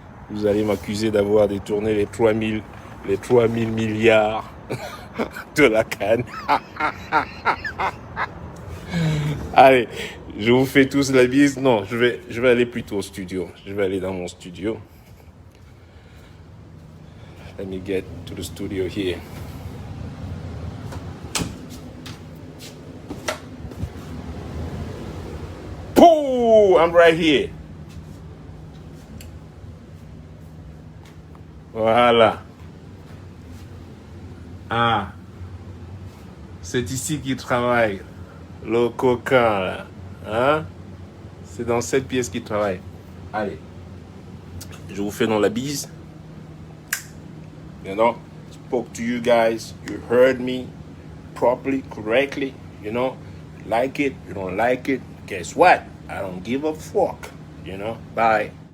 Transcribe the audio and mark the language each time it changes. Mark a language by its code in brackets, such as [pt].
[fr] Vous allez m'accuser d'avoir détourné les 3000 milliards de la canne. Allez, je vous fais tous la bise. Non, je vais aller plutôt au studio. Je vais aller dans mon studio. [en] Let me get to the studio here. Pooh! I'm right here. [fr] Voilà. Ah. C'est ici qu'il travaille. Le coquin, là. Hein? C'est dans cette pièce qu'il travaille. Allez. Je vous fais dans la bise. [en] You know, spoke to you guys. You heard me properly, correctly. You know, like it, you don't like it. Guess what? I don't give a fuck. You know, bye.